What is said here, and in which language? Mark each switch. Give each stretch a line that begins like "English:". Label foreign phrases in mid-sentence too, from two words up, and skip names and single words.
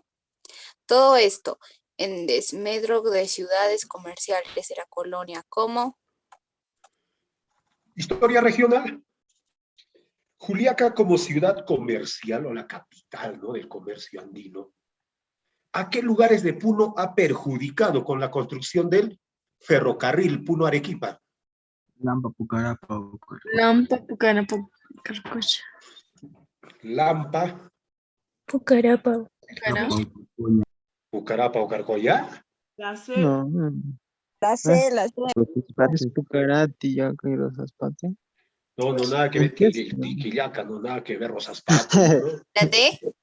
Spanish: Todo esto en desmedro de ciudades comerciales de la colonia como... Historia regional. Juliaca como ciudad comercial o la capital, ¿no?, del comercio andino. ¿A qué lugares de Puno ha perjudicado con la construcción del ferrocarril Puno-Arequipa? Lampa, Pucarapa. Carcocha. Lampa, Pucarapa. Pucarapa o Carcoya. No. La C. Es Pucarati, ya que Rosas Patria. No, nada que ver, Tiquillaca, no, nada que ver, Rosas Patas, ¿no? ¿La D?